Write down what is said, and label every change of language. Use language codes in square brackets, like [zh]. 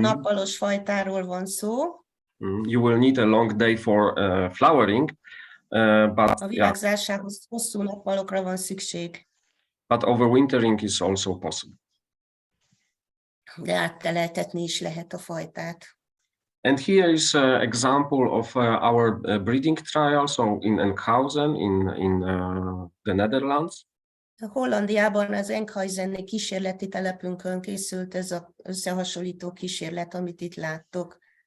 [hu] nappalos fajtáról van szó. [en] You will need a long day for flowering, but [hu] a virágzásához hosszú nappalokra van szükség. [en] But overwintering is also possible. [hu] De átteleltetni is lehet a fajtát. [en] And here is an example of our breeding trial, so in Enkhuizen, in the Netherlands. [hu] Hollandiában az Enkhuizeni kísérleti telepünkön készült ez az összehasonlító kísérlet, amit itt láttok.